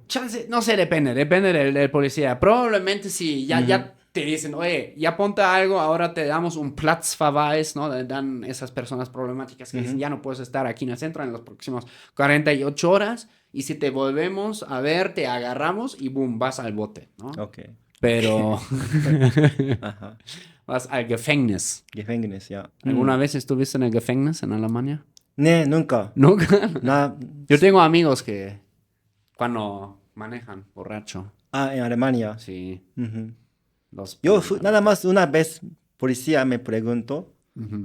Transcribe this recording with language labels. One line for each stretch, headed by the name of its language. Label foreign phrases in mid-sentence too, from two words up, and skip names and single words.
Spanish: Chance, no sé, depende del policía. Probablemente si ya te dicen, oye, ya ponte algo, ahora te damos un Platzverweis, ¿no? Dan esas personas problemáticas que dicen, ya no puedes estar aquí en el centro en los próximos 48 horas y si te volvemos a ver, te agarramos y boom, vas al bote, ¿no? Ok. Pero Ajá. vas al Gefängnis.
German: Gefängnis, ja.
Spanish: ¿Alguna vez estuviste en el Gefängnis en Alemania? Nee, nunca. Nunca. Na, Yo tengo amigos que cuando manejan borracho, en Alemania. sí, Ujú. los... Yo nada más una vez, policía me preguntó, Ujú.